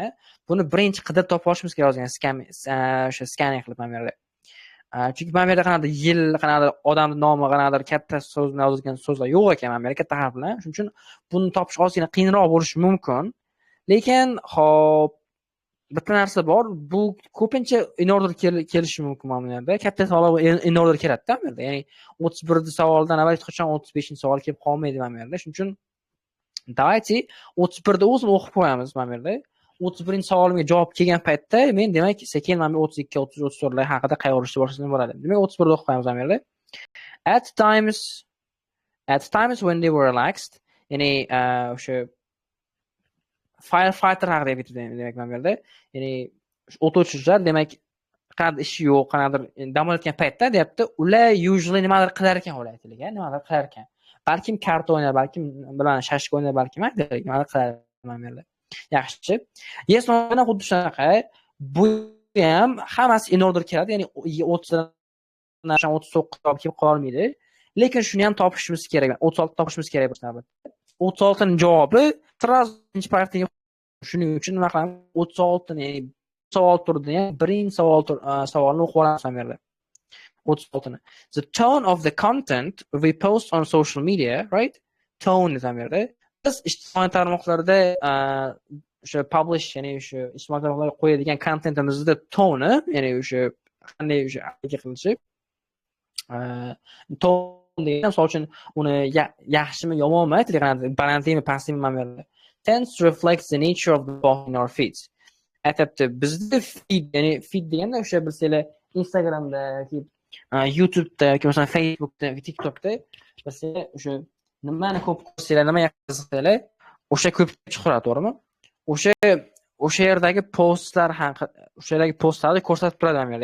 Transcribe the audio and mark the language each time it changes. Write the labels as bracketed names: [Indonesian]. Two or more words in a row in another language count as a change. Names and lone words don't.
[Uzbek] Buni birinchi qidirib topa olishimiz kerak ozgina o'sha scanning qilib mana bu yerda. Chunki mana bu yerda qanaqadir yil, qanaqadir odamning nomi, qanaqadir katta so'z bilan yozilgan so'zlar yo'q ekan mana bu yerda katta harf bilan. Shuning uchun buni topish ozgina qiyinroq bo'lishi mumkin. Lekin hop bitta narsa bor, bu ko'pincha [English] in order [Uzbek] kelishi mumkin mana bu yerda. Katta savollar [English] in order [Uzbek] keladi-da bu yerda. Ya'ni 31 savoldan avval hech qachon 35-savol kelib qolmaydi mana bu yerda. Shuning uchun давайте 31 da o'zini o'qib qo'yamiz mana bu yerda. 31-savolimga javob kelgan paytda men demak sekin mana 32, 30, 34lar haqida qayg'urishni boshlasam bo'ladi. Demak 31 da o'qib qo'yamiz mana bu yerda. [English] At times when they were relaxed, [Uzbek] ya'ni o'sha firefighter haqida aytib demak mana bu yerda. Ya'ni o't o'chiruvchilar demak qanday ishi yo'q, qanaqadir dam olayotgan paytda deyapti, ular usually nimadir qilar ekan, ular aytaylik, nimadir qilar ekan. Balkim karta o'ynar, balkim bilan shashka o'ynar, balkim nimadir qilar mana bu yerda. Yaxshi. [English] Yes no [Uzbek] bilan xuddi shunaqa. Bu ham hammasi [English] in order [Uzbek] keladi, ya'ni 30 dan 39 ga kelib qolmaydi. Lekin shuni ham topishimiz kerak. 36 topishimiz kerak bo'lsa albatta. 36 ning javobi birinchi paragrafga. Shuning uchun nima qilamiz? 36 ni, ya'ni savol turida ham birinchi savolni o'qib olamiz ham yerda. 36 ni. [English] The tone of the content we post on social media, right? [Uzbek] Tone ham yerda. Biz ijtimoiy tarmoqlarda o'sha publish, ya'ni o'sha ijtimoiy tarmoqlarga qo'yadigan kontentimizda tone, ya'ni o'sha qanday o'sha qilishi tone degan misol uchun uni yaxshimi yomonmi aytaylik, balandlikmi pastlikmi mana bu yerda [English] tends to reflect the nature of the post in our feeds. [Uzbek] Aytibdi bizda feed, ya'ni feed deganda o'sha bilsanglar Instagramda yoki YouTube'da yoki masalan Facebook'da yoki TikTok'da bilsanglar o'sha nimani ko'p ko'rsanglar, nimaga qiziqsanglar, o'sha ko'p chiqaradi, to'g'rimi? O'sha yerdagi postlar o'sha postlarni ko'rsatib turadi mana bu yerda.